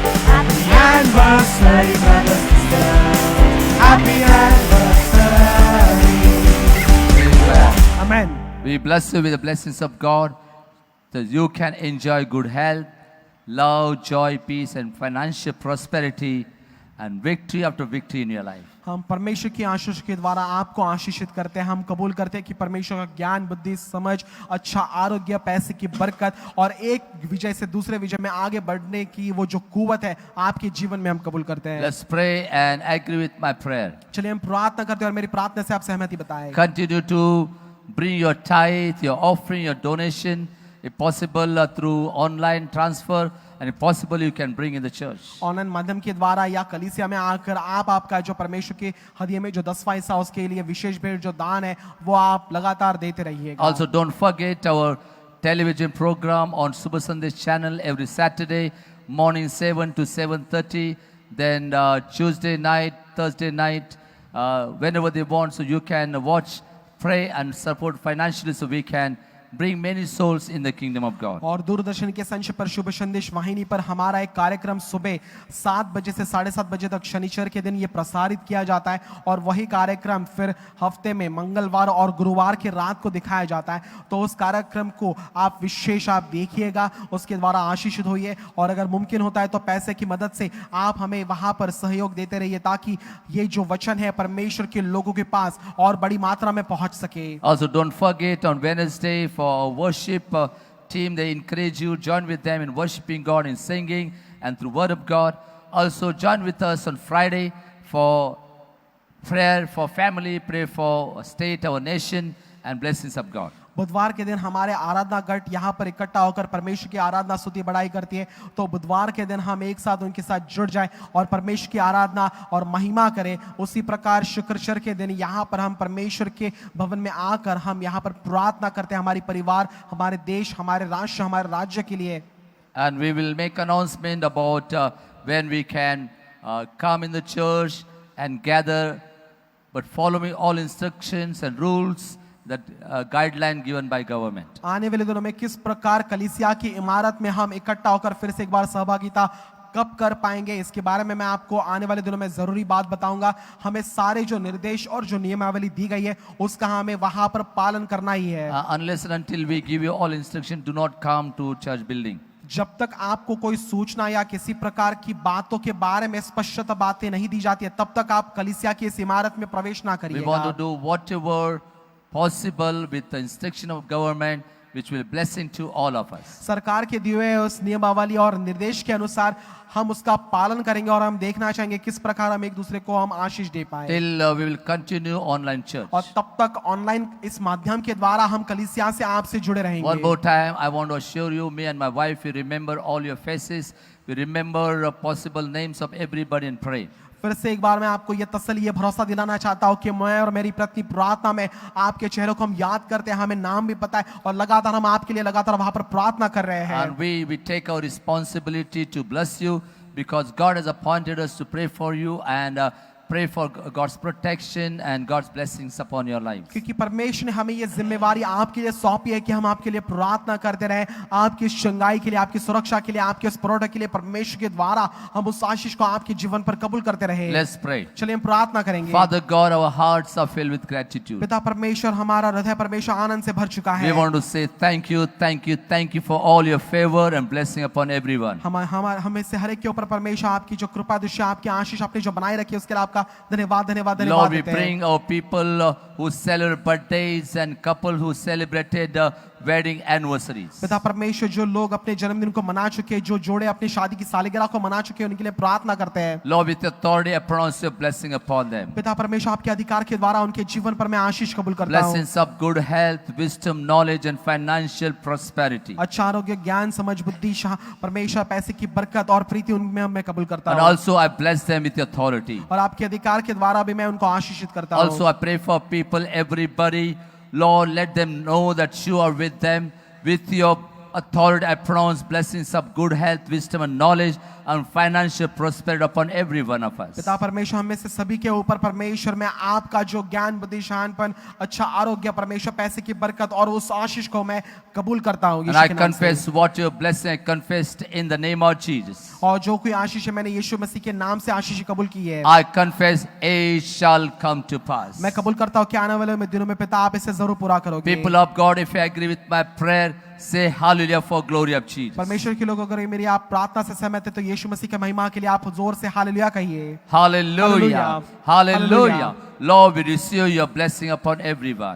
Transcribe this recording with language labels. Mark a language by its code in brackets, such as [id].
[en] Happy anniversary, brothers and sisters. Happy anniversary. Amen. [hi] आमीन। [en] We bless you with the blessings of God, that you can enjoy good health, love, joy, peace, and financial prosperity, and victory after victory in your life. [hi] हम परमेश्वर की आशीष के द्वारा आपको आशीषित करते हैं। हम कबूल करते हैं कि परमेश्वर का ज्ञान, बुद्धि, समझ, अच्छा आरोग्य, पैसे की बरकत और एक विजय से दूसरे विजय में आगे बढ़ने की वो जो कुवत है आपके जीवन में हम कबूल करते हैं। [en] Let's pray and agree with my prayer. [hi] चलिए हम प्रार्थना करते हैं और मेरी प्रार्थना से आप सहमति बताएं। [en] Continue to bring your tithe, your offering, your donation, if possible through online transfer, and if possible you can bring in the church. [hi] Online माध्यम के द्वारा या कलीसिया में आकर आप आपका जो परमेश्वर के हदिये में जो 10वां हिस्सा उसके लिए विशेष भेंट जो दान है वो आप लगातार देते रहिएगा। [en] Also don't forget our television program on Super Sunday channel every Saturday morning 7 to 7:30, then Tuesday night, Thursday night, whenever they want, so you can watch, pray and support financially so we can bring many souls in the kingdom of God. [hi] और दूरदर्शन के संच पर शुभ संदेश वाहिनी पर हमारा एक कार्यक्रम सुबह 7 बजे से 7:30 बजे तक शनिचर के दिन ये प्रसारित किया जाता है और वही कार्यक्रम फिर हफ्ते में मंगलवार और गुरुवार की रात को दिखाया जाता है। तो उस कार्यक्रम को आप विशेष आप देखिएगा, उसके द्वारा आशीषित होइए और अगर मुमकिन होता है तो पैसे की मदद से आप हमें वहां पर सहयोग देते रहिए ताकि ये जो वचन है परमेश्वर के लोगों के पास और बड़ी मात्रा में पहुंच सके। [en] Also don't forget on Wednesday for our worship team, they encourage you, join with them in worshiping God, in singing and through word of God. Also join with us on Friday for prayer for family, pray for state, our nation and blessings of God. [hi] बुधवार के दिन हमारे आराधना गट यहाँ पर इकट्ठा होकर परमेश्वर की आराधना स्तुति बढ़ाई करती है। तो बुधवार के दिन हम एक साथ उनके साथ जुड़ जाएं और परमेश्वर की आराधना और महिमा करें। उसी प्रकार शुक्रवार के दिन यहाँ पर हम परमेश्वर के भवन में आकर हम यहाँ पर प्रार्थना करते हैं हमारी परिवार, हमारे देश, हमारे राष्ट्र, हमारे राज्य के लिए। [en] And we will make announcement about when we can come in the church and gather, but following all instructions and rules, that guideline given by government. [hi] आने वाले दिनों में किस प्रकार कलीसिया की इमारत में हम इकट्ठा होकर फिर से एक बार सहभागिता कब कर पाएंगे, इसके बारे में मैं आपको आने वाले दिनों में जरूरी बात बताऊंगा। हमें सारे जो निर्देश और जो नियमावली दी गई है उसका हमें वहां पर पालन करना ही है। [en] Unless and until we give you all instruction, do not come to church building. [hi] जब तक आपको कोई सूचना या किसी प्रकार की बातों के बारे में स्पष्ट बातें नहीं दी जाती है तब तक आप कलीसिया की इस इमारत में प्रवेश ना [en] We want to [hi] करिएगा। [en] do whatever possible with the instruction of government which will blessing to all of us. [hi] सरकार के दिए हुए उस नियमावली और निर्देश के अनुसार हम उसका पालन करेंगे और हम देखना चाहेंगे किस प्रकार हम एक दूसरे को हम आशीष दे पाए। [en] Till we will continue online church. [hi] और तब तक ऑनलाइन इस माध्यम के द्वारा हम कलीसिया से आपसे जुड़े [en] One [hi] रहेंगे। [en] more time, I want to assure you, me and my wife, we remember all your faces. We remember possible names of everybody and pray. [hi] फिर से एक बार मैं आपको ये तसल्ली, ये भरोसा दिलाना चाहता हूँ कि मैं और मेरी पत्नी प्रार्थना में आपके चेहरों को हम याद करते हैं, हमें नाम भी पता है और लगातार हम आपके लिए लगातार वहां पर प्रार्थना कर रहे हैं। [en] And we take our responsibility to bless you because God has appointed us to pray for you and pray for God's protection and God's blessings upon your lives. [hi] क्योंकि परमेश्वर ने हमें ये जिम्मेवारी आपके लिए सौंपी है कि हम आपके लिए प्रार्थना करते रहें, आपकी चंगाई के लिए, आपकी सुरक्षा के लिए, आपके उस प्रोडक्ट के लिए परमेश्वर के द्वारा हम उस आशीष को आपके जीवन पर कबूल करते रहें। [en] Let's pray. [hi] चलिए हम प्रार्थना करेंगे। [en] Father God, our hearts are filled with gratitude. [hi] पिता परमेश्वर, हमारा हृदय परमेश्वर आनंद से भर चुका [en] We [hi] है। [en] want to say thank you, thank you, thank you for all your favor and blessing upon everyone. [hi] हमें से हर एक के ऊपर परमेश्वर आपकी जो कृपा दृष्टि, आपकी आशीष आपने जो बनाए रखी है उसके लिए आपका धन्यवाद धन्यवाद [en] Lord, [hi] धन्यवाद [en] we [hi] देते हैं। [en] bring our people who celebrate birthdays and couple who celebrated wedding anniversaries. [hi] पिता परमेश्वर, जो लोग अपने जन्मदिन को मना चुके, जो जोड़े अपनी शादी की सालगिरह को मना चुके, उनके लिए प्रार्थना करते हैं। [en] Lord, with authority, I pronounce your blessing upon them. [hi] पिता परमेश्वर, आपके अधिकार के द्वारा उनके जीवन पर मैं आशीष कबूल करता हूँ। [en] Blessings of good health, wisdom, knowledge and financial prosperity. [hi] अच्छा आरोग्य, ज्ञान, समझ, बुद्धि, परमेश्वर पैसे की बरकत और प्रीति उनमें मैं कबूल करता [en] And [hi] हूँ। [en] also I bless them with authority. [hi] और आपके अधिकार के द्वारा भी मैं उनको आशीषित करता हूँ। [en] Also I pray for people, everybody. Lord, let them know that you are with them. With your authority, I pronounce blessings of good health, wisdom and knowledge and financial prosperity upon every one of us. [hi] पिता परमेश्वर, हम में से सभी के ऊपर परमेश्वर में आपका जो ज्ञान, बुद्धि, शहानपन, अच्छा आरोग्य, परमेश्वर पैसे की बरकत और उस आशीष को मैं कबूल करता हूँ। [en] And I confess what your blessing I confessed in the name of Jesus. [hi] और जो कोई आशीष है मैंने यीशु मसीह के नाम से आशीष कबूल की है। [en] I confess it shall come to pass. [hi] मैं कबूल करता हूँ कि आने वाले दिनों में पिता आप इसे जरूर पूरा करोगे। [en] People of God, if you agree with my prayer, say hallelujah for glory of Jesus. [hi] परमेश्वर के लोगों, अगर मेरी आप प्रार्थना से सहमत है तो यीशु मसीह के महिमा के लिए आप जोर से हालेलुया कहिए। [en] Hallelujah. Hallelujah. Lord, we receive your blessing upon everyone.